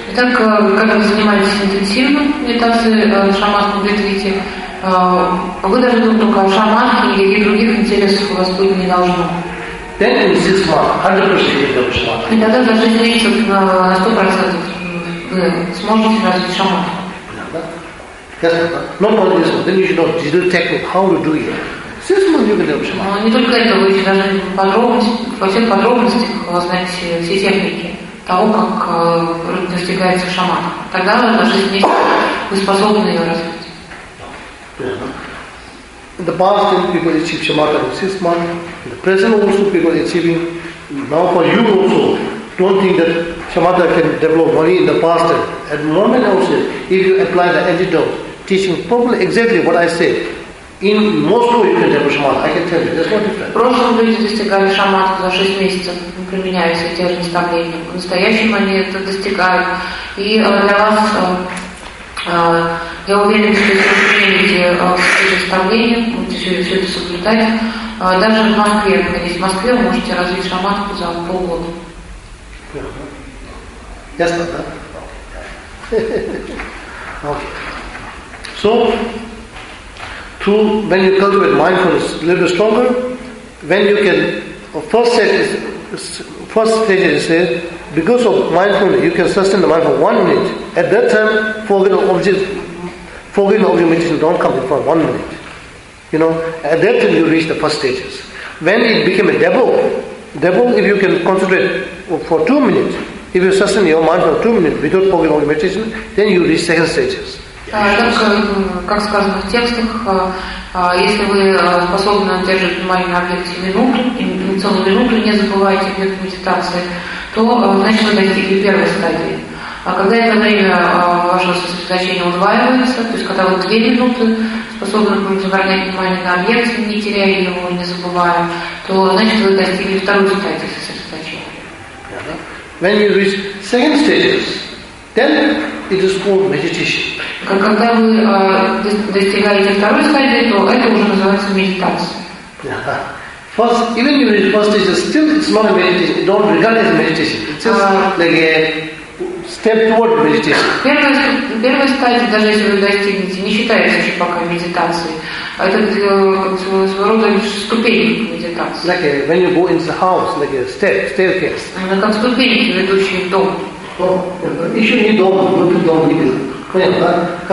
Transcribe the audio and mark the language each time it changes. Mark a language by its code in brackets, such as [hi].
[ru] Итак, когда вы занимаетесь интенсивным медитацией шаматху в ретрите, вы должны быть только шаманки, никаких других интересов у вас тут не должно. [en] Then in 6 months, 100% [ru] И тогда даже если на 100% вы сможете развить шаманку. [en] Yes, not only this one. Then you should know the technique, how to do it. This one you can help shaman. [ru] Не только это, вы должны во всех подробностях узнать все техники того, как достигается шаман. Тогда в жизни месяц вы способны ее развить. [en] In the past, people achieve shamatha in 6 months. In the present, also people achieving. Now, for you also, don't think that shamatha can develop only in the past. At the moment, also, if you apply the antidote, teaching properly, exactly what I said, in most of you can develop shamatha. I can tell you, there's no difference. [ru] В прошлом люди достигали шамата за 6 месяцев, применяя все те же наставления. В настоящем они это достигают. И для вас, я уверен, что если вы примените все эти наставления, будете все это соблюдать, даже в Москве, если в Москве, вы можете развить шаматху за полгода. Ясно, да? [en] So, to, when you cultivate mindfulness a little bit stronger, when you can, first stage is, because of mindfulness, you can sustain the mind for 1 minute. At that time, forget the object meditation don't come before 1 minute. You know, at that time you reach the first stages. When it became a devil, if you can concentrate for 2 minutes, if you sustain your mind for 2 minutes without forget object meditation, then you reach second stages. [ru] Как сказано в текстах, если вы способны удерживать внимание на объекте целую минуту, не забывайте объект медитации, то значит вы достигли первой стадии. А когда это время вашего сосредоточения удваивается, то есть когда вы 2 минуты способны удерживать внимание на объекте, не теряя его, не забывая, то значит вы достигли второй стадии сосредоточения. [en] When you reach second stages, then it is called meditation. [ru] Когда вы достигаете второй стадии, то это уже называется медитация. [en] First, even if the first stage is still small meditation, don't regard it as meditation. It's just like a step toward meditation. [ru] Первая стадия, даже если вы достигнете, не считается еще пока медитацией. Это своего рода ступень к медитации. [en] Like a, when you go into the house, like a step, staircase. [ru] Это как ступень, ведущий в дом. Еще не дом, внутри дом не видно.